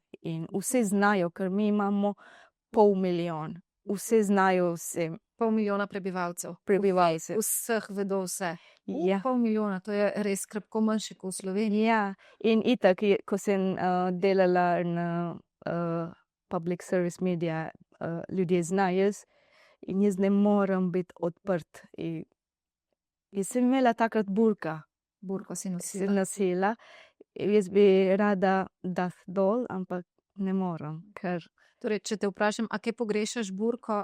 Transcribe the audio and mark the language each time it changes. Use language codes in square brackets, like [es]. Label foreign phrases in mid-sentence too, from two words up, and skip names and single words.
[sl] In vse znajo, ker mi imamo 500 000. Vse znajo vse. 500 000 prebivalcev. Prebivalcev. Vseh vedo vse. Ja. 500 000, to je res krepko manjše kot v Sloveniji. Ja, in itak, ko sem delala na [en] public service media, [sl] ljudje znajo in jaz ne morem biti odprt. In jaz sem imela takrat burka. Burko si Sem nosila. nosila. Jaz bi rada dati dol, ampak ne morem, ker Torej, če te vprašam, a kaj pogrešaš burko?